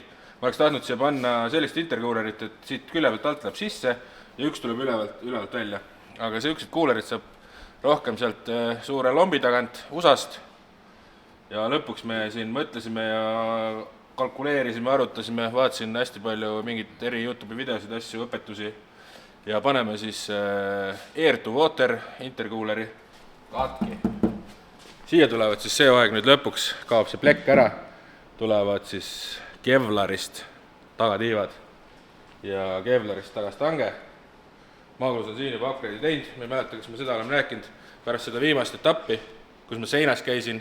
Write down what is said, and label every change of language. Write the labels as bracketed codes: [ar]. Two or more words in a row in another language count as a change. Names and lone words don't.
[et] Ma oleks tahtnud siia panna sellist intercoolerit, et siit külje pealt alt läheb sisse ja üks tuleb ülevalt välja. Aga sellised coolerid saab rohkem sealt suure lombi tagant USA-st ja lõpuks me siin mõtlesime ja kalkuleerisime, arutasime, vaatasin hästi palju mingit eri YouTube'i videosid, asju, õpetusi ja paneme siis [en] air to water [et] intercooleri katki. Siia tulevad siis see aeg nüüd lõpuks, kaob see plekk ära, tulevad siis Kevlarist tagatiivad ja Kevlarist tagastange. Magnus on siin juba upgrade'i teinud, ma ei mäleta, kas me seda oleme rääkinud pärast seda viimast etappi, kus ma seinas käisin.